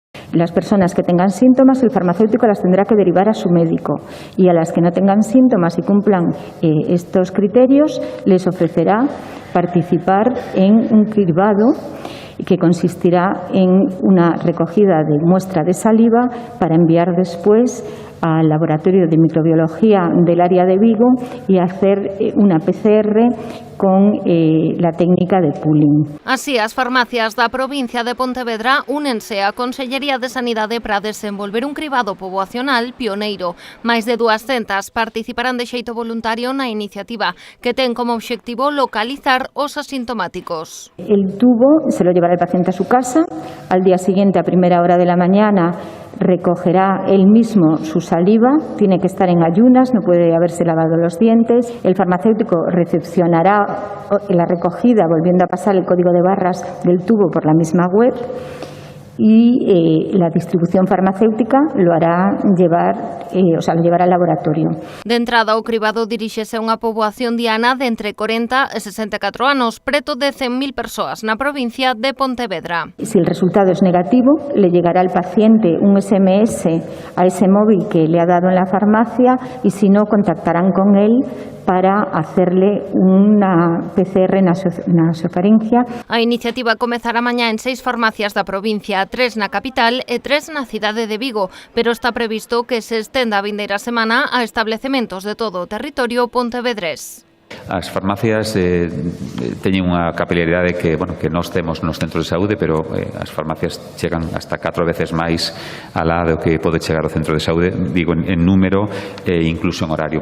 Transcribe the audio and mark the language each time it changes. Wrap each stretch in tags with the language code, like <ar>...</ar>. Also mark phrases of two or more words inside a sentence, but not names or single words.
<es>Las personas que tengan síntomas, el farmacéutico las tendrá que derivar a su médico, y a las que no tengan síntomas y cumplan estos criterios, les ofrecerá participar en un cribado que consistirá en una recogida de muestra de saliva para enviar después al laboratorio de microbiología del área de Vigo y hacer una PCR con la técnica de pooling.</es> <gl>Así, as farmacias da provincia de Pontevedra únense á Consellería de Sanidade para desenvolver un cribado poboacional pioneiro. Máis de 200 participarán de xeito voluntario na iniciativa, que ten como obxectivo localizar os asintomáticos.</gl> <es>El tubo se lo llevará el paciente a su casa. Al día siguiente, a primera hora de la mañana, recogerá él mismo su saliva, tiene que estar en ayunas, no puede haberse lavado los dientes. El farmacéutico recepcionará la recogida volviendo a pasar el código de barras del tubo por la misma web, y la distribución farmacéutica lo hará llevar, lo llevará al laboratorio.</es> <gl>De entrada, o cribado diríxese a unha poboación diana de entre 40 e 64 anos, preto de 100.000 persoas na provincia de Pontevedra.</gl> <es>Si el resultado es negativo, le llegará al paciente un SMS a ese móvil que le ha dado en la farmacia, y si no, contactarán con él para hacerle unha PCR nasofaringia.</es> <gl>A iniciativa comezará mañá en 6 farmacias da provincia, 3 na capital e 3 na cidade de Vigo, pero está previsto que se estenda a vindeira semana a establecementos de todo o territorio pontevedrés. As farmacias teñen unha capilaridade que nós temos nos centros de saúde, pero as farmacias chegan hasta 4 veces máis alá do que pode chegar o centro de saúde, digo, en número e incluso en horario.</gl>